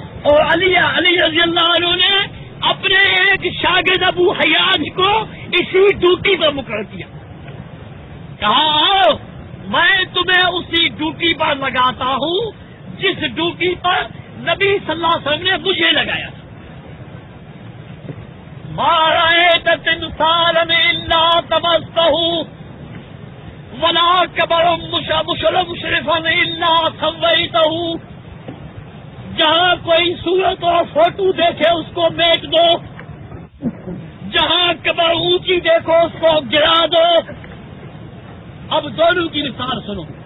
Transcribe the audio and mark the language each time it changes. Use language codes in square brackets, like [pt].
[ur] اور علی رضی اللہ عنہ نے اپنے ایک شاگرد ابو حیاج کو اسی ڈیوٹی پر مقرر کیا. کہا آؤ میں تمہیں اسی ڈیوٹی پر لگاتا ہوں جس ڈیوٹی پر نبی صلی اللہ علیہ وسلم نے مجھے لگایا تھا. [ar] ما رأيت تمثالا إلا تمسته ولا قبر مشرفا إلا سويته. [ur] جہاں کوئی صورت اور فوٹو دیکھے اس کو میٹ دو، جہاں قبر اونچی دیکھو اس کو گرا دو. اب دونوں کی مثال سنو.